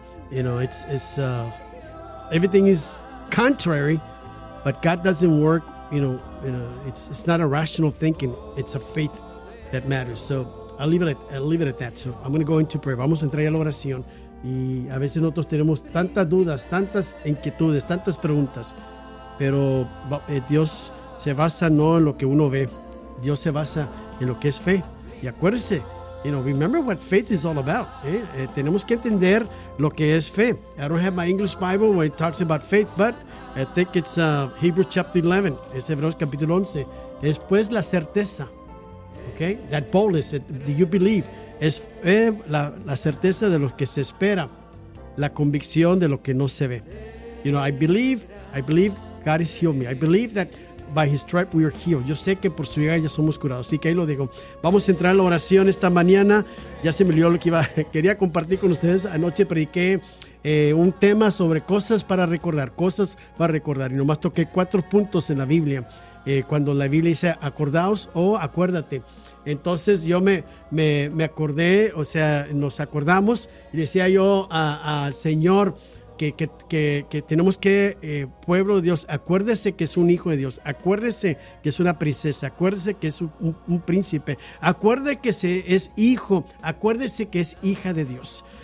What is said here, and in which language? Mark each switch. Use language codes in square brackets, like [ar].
[en] It's everything is contrary, but God doesn't work. It's not a rational thinking. It's a faith that matters. So I'll leave it at that. So I'm going to go into prayer. [es] Vamos a entrar a la oración. Y a veces nosotros tenemos tantas dudas, tantas inquietudes, tantas preguntas. Pero Dios se basa no en lo que uno ve. Dios se basa en lo que es fe. Y acuérdese, [en] remember what faith is all about. [es] Tenemos que entender lo que es fe. [en] I don't have my English Bible where it talks about faith, but I think it's Hebrews chapter 11. [es] Es Hebreos capítulo 11. Es pues la certeza. Okay? [en] That boldness, do you believe? [es] Es la certeza de lo que se espera, la convicción de lo que no se ve. [en] You know, I believe God has healed me. I believe that by His stripes we are healed. [es] Yo sé que por su llaga ya somos curados. Así que ahí lo digo. Vamos a entrar en la oración esta mañana. Ya se me olvidó lo que iba. Quería compartir con ustedes. Anoche prediqué un tema sobre cosas para recordar. Cosas para recordar. Y nomás toqué cuatro puntos en la Biblia. Cuando la Biblia dice acordaos o acuérdate. Entonces yo me acordé, o sea, nos acordamos y decía yo al Señor que tenemos que, pueblo de Dios, acuérdese que es un hijo de Dios, acuérdese que es una princesa, acuérdese que es un príncipe, acuérdese que es hijo, acuérdese que es hija de Dios.